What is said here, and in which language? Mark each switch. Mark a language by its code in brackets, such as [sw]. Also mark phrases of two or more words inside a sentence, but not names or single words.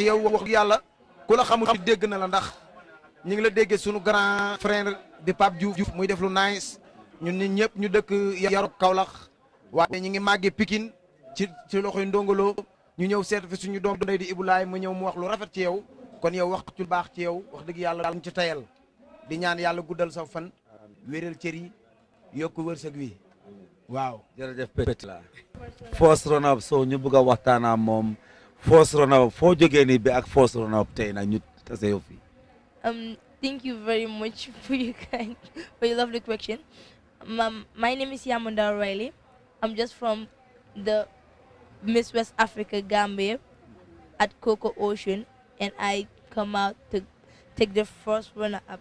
[wo] yow wax yàlla ku la xamul dégg na la ndax ñu ngi la déggee sunu [fr] grand frère [wo] di Pape Diouf muy def lu nice ñun nit ñëpp ñu dëkk Yarok Kaolack waaye ñu ngi màggee Pikine ci loxoy ndongolo ñu ñëw seet fi suñu doom ndey di Ibou Laye mu ñëw mu wax lu rafet ci yow kon yow wax ci baax ci yow wax dëgg yàlla daal mu ci tayal di ñaan yàlla guddal sa fan wéral cër yi yokk wërsëg wi waaw. jërëjëf Petit la [en] first run up [wo] so ñu bëgg a waxtaanaa moom [en] first run up [wo] foo jógee nii bi ak [en] first run up [wo] tey nag ñu tase yow fii. [en] Thank you very much for your lovely question. My name is Yamunda O'Reilly. I'm just from the Miss West Africa Gambia at Coco Ocean, and I come out to take the first runner-up.